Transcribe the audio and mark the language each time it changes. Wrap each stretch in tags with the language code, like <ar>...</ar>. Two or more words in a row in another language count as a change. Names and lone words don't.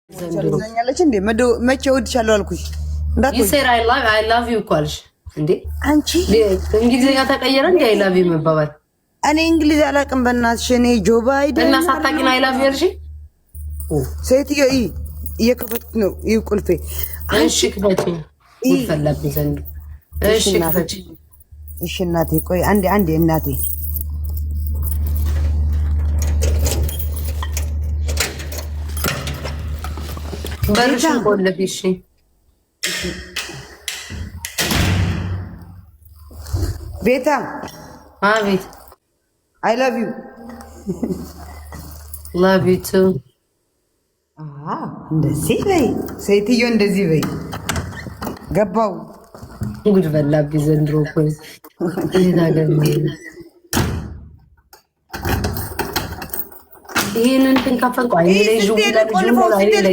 <am>ዘኛለች እንዴ መቼ እወድሻለሁ አልኩሽ</am> <en>you said I love you</en> <am>እኮ አልሽ እንዴ አንቺ እንግሊዝኛ ተቀየረ እንዴ</am> <en>I love you</en> <am>መባባል እኔ እንግሊዝ አላውቅም በእናትሽ እኔ ጆ ባይደን እና ሳታቂና</am> <en>I love you</en> <am>አልሽ ሴትዮ እየከፈትኩ ነው ቁልፌ እሺ ክፈቺ ይፈለብ ዘንድ እሺ ክፈቺ እሺ እናቴ ቆይ አንዴ እናቴ በርሽን ቆልፊሽ ቤታ አቤት</am> <en>I love you love you too</en> <am>እንደዚህ በይ ሴትዮ እንደዚህ በይ ገባው ጉድ በላብ ዘንድሮ እኮ ይሄዳገኝ ይሄንን ተንካፈንኩ አይኔ ላይ</am>